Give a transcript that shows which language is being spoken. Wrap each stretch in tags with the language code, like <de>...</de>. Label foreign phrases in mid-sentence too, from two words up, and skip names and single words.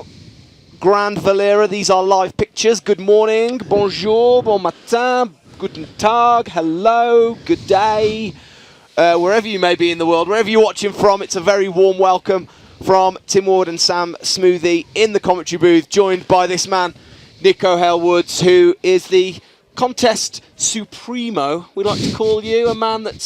<en>Grandvalira, these are live pictures. Good morning,</en> <fr>bonjour, bon matin,</fr> <de>guten tag,</de> <en>hello, good day. Wherever you may be in the world, wherever you're watching from, it's a very warm welcome from Tim Ward and Sam Smoothie in the commentary booth, joined by this man, Nico Hale-Woods, who is the contest supremo, we like to call you, a man that's...</en>